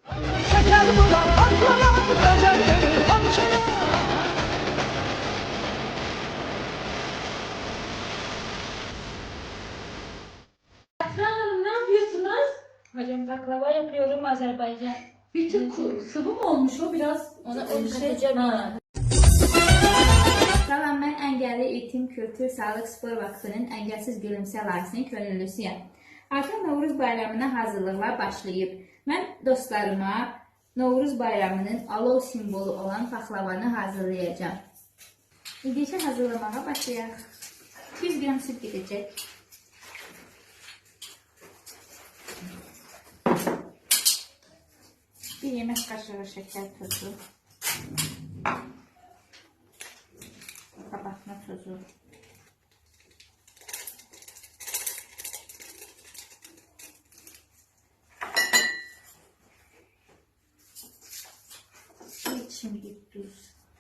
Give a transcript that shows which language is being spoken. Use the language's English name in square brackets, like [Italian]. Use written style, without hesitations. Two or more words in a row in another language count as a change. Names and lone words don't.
[Turkish] Hanım ne yapıyorsunuz? Hocam baklava yapıyorum Azerbaycan. Bir tık sıvı mı olmuş o biraz? Ona katacağım. [Azerbaijani] Salam, ben Engelli Eğitim, Kültür, Sağlık, Spor Vakfının Engelsiz Gülümse layihəsinin könüllüsüyəm. Artıq Novruz bayramına hazırlıqlar başlayıb. Mən dostlarıma Novruz bayramının alov simvolu olan paxlavanı hazırlayacağım. İndi isə hazırlamağa başlayaq. 100 gram süt gedəcək. [Turkish] Bir yemek kaşığı şeker tozu. Kabartma tozu. Bir çimdik tuz.